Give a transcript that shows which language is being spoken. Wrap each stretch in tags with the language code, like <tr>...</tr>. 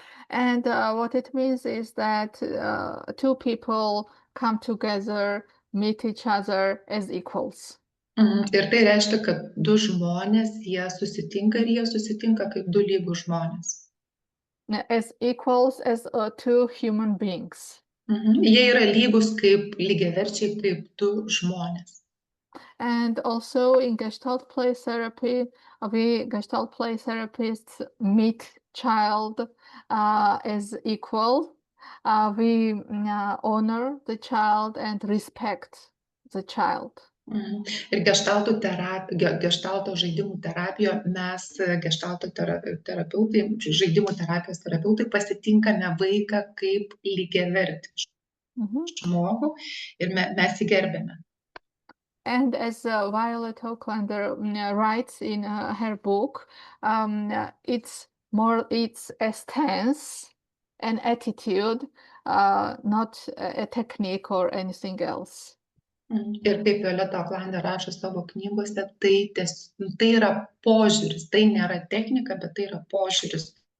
<en>And what it means is that two people come together, meet each other as equals.</en> <lt>Ir tai reiškia, kad du žmonės, jie susitinka kaip du lygūs žmonės.</lt> <en>As equals as two human beings.</en> <lt>Jie yra lygūs kaip lygiaverčiai, kaip du žmonės.</lt> <en>And also in Gestalt play therapy, we Gestalt play therapists meet child as equal. We honor the child and respect the child.</en> <lt>Ir geštalto žaidimų terapijoje mes geštalto terapeutai, žaidimų terapijos terapeutai pasitinkame vaiką kaip lygiavertį žmogų ir mes jį gerbėme.</lt> <en>And as Violet Auklander writes in her book, it's a stance, an attitude, not a technique or anything else.</en> <lt>Ir kaip Violeta Auklander rašo savo knygose, tai yra požiūris, tai nėra technika, bet tai yra požiūris.</lt>